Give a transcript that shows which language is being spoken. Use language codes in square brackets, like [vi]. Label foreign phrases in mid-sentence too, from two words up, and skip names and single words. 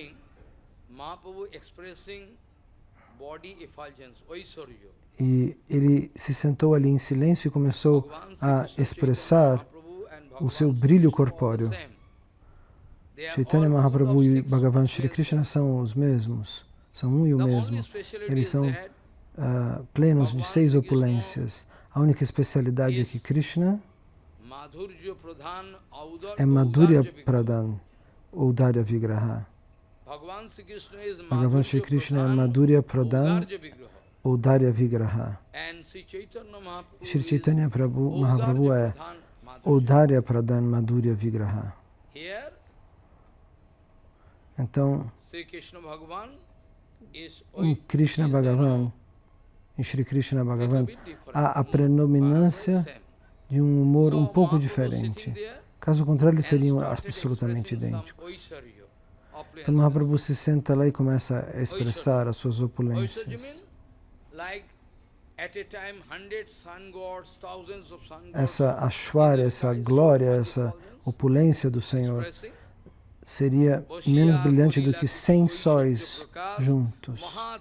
[pt] E ele se sentou ali em silêncio e começou a expressar o seu brilho corpóreo. Chaitanya Mahaprabhu e Bhagavan Shri Krishna são os mesmos, são um e o mesmo. Eles são plenos de 6 opulências. A única especialidade é que Krishna é [sa] माधुर्य प्रधान औदार्य विग्रह. [pt] Bhagavan Shri Krishna é [sa] माधुर्य प्रधान औदार्य विग्रह. [pt] Shri Chaitanya Mahaprabhu é [sa] औदार्य प्रधान माधुर्य विग्रह. [pt] Então, em Krishna Bhagavan, em Shri Krishna Bhagavan, há a predominância de um humor um pouco diferente. Caso contrário, eles seriam absolutamente idênticos. Então, Mahaprabhu se senta lá e começa a expressar as suas opulências. Essa Ashwarya, essa glória, essa opulência do Senhor seria menos brilhante do que 100 sóis juntos.